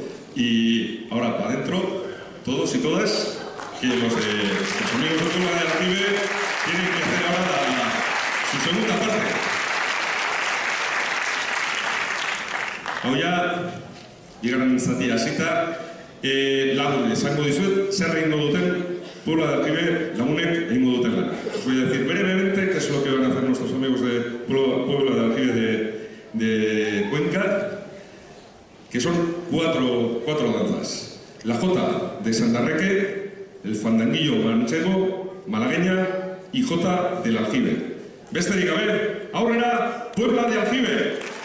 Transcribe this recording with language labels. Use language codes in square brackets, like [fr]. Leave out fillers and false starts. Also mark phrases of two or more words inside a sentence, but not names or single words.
[es] Y ahora para adentro, todos y todas, que los amigos de Puebla de Aljibe tienen que hacer ahora su segunda parte. [eu] Hau ja, bigarren zati hasita, lagun esango dizuet, zer egingo duten Puebla de Aljibe lagunek egingo duten lana. [es] Os voy a decir brevemente qué es lo que van a hacer nuestros amigos de Puebla de Aljibe de Cuenca, que son cuatro danzas. La jota de Santarreque, el fandanguillo manchego, malagueña y jota del Aljibe. [eu] Besterik gabe, aurrera, Puebla de Aljibe!